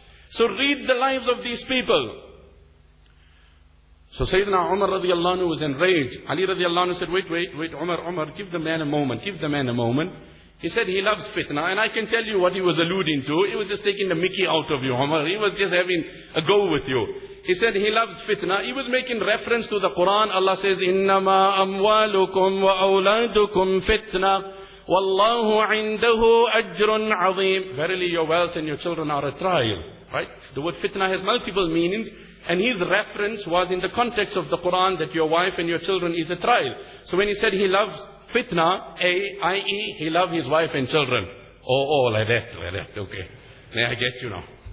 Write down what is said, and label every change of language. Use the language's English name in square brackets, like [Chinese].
[English] So read the lives of these people. So Sayyidina Umar radiallahu anhu was enraged. Ali radiallahu anhu said, wait, Umar, give the man a moment. He said he loves fitna, and I can tell you what he was alluding to. He was just taking the mickey out of you, Umar. He was just having a go with you. He said he loves fitna. He was making reference to the Quran. Allah says, [Arabic] إِنَّمَا أَمْوَالُكُمْ وَأَوْلَادُكُمْ فِتْنَا وَاللَّهُ عِنْدَهُ أَجْرٌ عَظِيمٌ. [English] Verily your wealth and your children are a trial. Right? The word fitna has multiple meanings. And his reference was in the context of the Quran that your wife and your children is a trial. So when he said he loves fitna, i.e. he loved his wife and children. Like that. Okay. May I get you now?